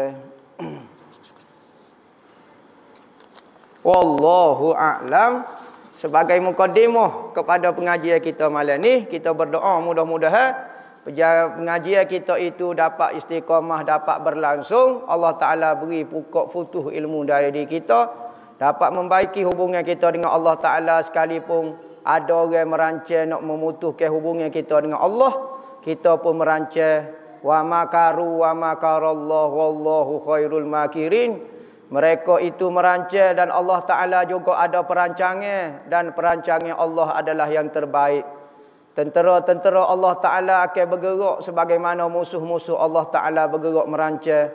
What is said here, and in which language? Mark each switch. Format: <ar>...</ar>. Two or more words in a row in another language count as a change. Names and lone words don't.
<ar>Wallahu a'lam</ar> <ms>sebagai mukadimah kepada pengajian kita malam ni, kita berdoa mudah-mudahan pengajian kita itu dapat istiqamah, dapat berlangsung. Allah Ta'ala beri pokok futuh ilmu dari diri kita, dapat membaiki hubungan kita dengan Allah Ta'ala. Sekalipun ada orang merancang nak memutuskan hubungan kita dengan Allah, kita pun merancang.</ms> <ar>Wa makaru wa makarallahu wallahu khairul makirin.</ar> <ms>Mereka itu merancang dan Allah Ta'ala juga ada perancangan, dan perancangan Allah adalah yang terbaik. Tentera-tentera Allah Ta'ala akan bergerak sebagaimana musuh-musuh Allah Ta'ala bergerak merancang.</ms>